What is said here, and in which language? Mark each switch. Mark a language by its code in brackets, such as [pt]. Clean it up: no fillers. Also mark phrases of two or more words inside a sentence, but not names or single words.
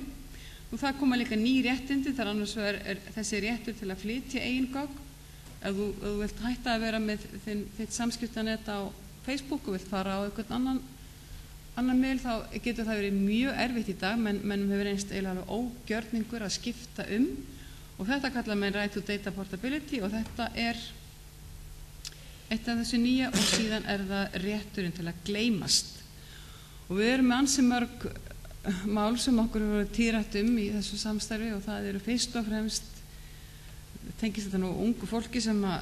[is] Og það koma líka ný réttindi, þar annars þessi réttur til að flytja eigin gögn. Ef þú vilt hætta að vera með þitt samskiptanet á Facebook og vilt fara á einhvern annan miðl, þá getur það verið mjög erfitt í dag, mennum hefur reynst eiginlega ógjörningur að skipta og þetta kallar menn [en] right to data portability [is] og þetta eitt af þessu nýja og síðan það rétturinn til að gleymast. Og við erum með ansi mörg mál sem okkur hefur tíðrætt í þessu samstarfi og það eru fyrst og fremst tengist þetta nú ungu fólki sem